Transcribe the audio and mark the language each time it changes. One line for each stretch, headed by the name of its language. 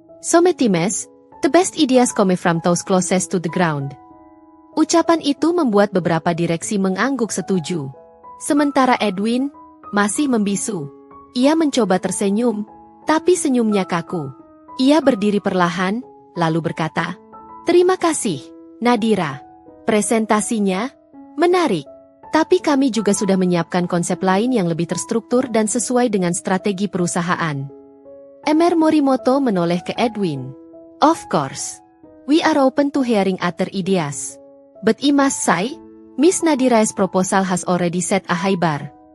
English: Sometimes, the best ideas come from those closest to the ground.
Indonesian: Ucapan itu membuat beberapa direksi mengangguk setuju. Sementara Edwin masih membisu. Ia mencoba tersenyum, tapi senyumnya kaku. Ia berdiri perlahan, lalu berkata, terima kasih, Nadira. Presentasinya menarik. Tapi kami juga sudah menyiapkan konsep lain yang lebih terstruktur dan sesuai dengan strategi perusahaan. Emer Morimoto menoleh ke Edwin.
English: Of course. We are open to hearing other ideas. But I must say, Miss Nadira's proposal has already set a high bar.